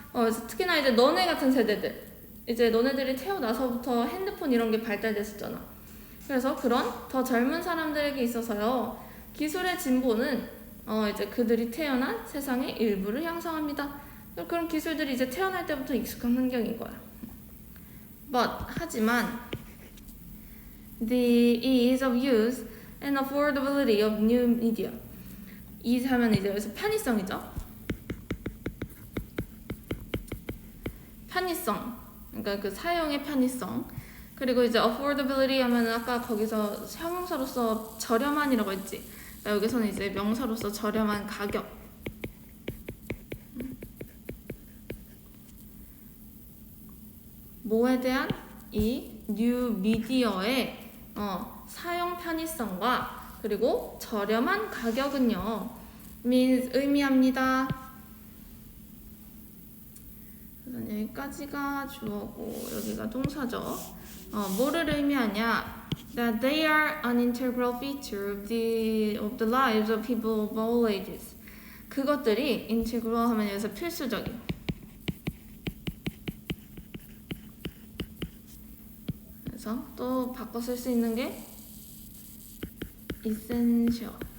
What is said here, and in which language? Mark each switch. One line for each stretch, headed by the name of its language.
Korean: 그래서 특히나 이제 너네 같은 세대들, 이제 너네들이 태어나서부터 핸드폰 이런 게 발달됐었잖아. 그래서 그런 더 젊은 사람들에게 있어서요, 기술의 진보는 이제 그들이 태어난 세상의 일부를 형성합니다. 그런 기술들이 이제 태어날 때부터 익숙한 환경인 거야.
English: 하지만 the ease of use and affordability of new media.
Korean: ease 하면 이제 여기서 편의성이죠. 편의성, 그러니까 그 사용의 편의성. 그리고 이제 affordability 하면은 아까 거기서 형용사로서 저렴한이라고 했지. 그러니까 여기서는 이제 명사로서 저렴한 가격. 뭐에 대한? 이 뉴 미디어의 사용 편의성과 그리고 저렴한 가격은요 means 의미합니다. 여기까지가 주어고 여기가 동사죠. 뭐를 의미하냐?
English: That they are an integral feature of the lives of people of all ages.
Korean: 그것들이 integral 하면 여기서 필수적인. 그래서 또 바꿔 쓸 수 있는 게 essential.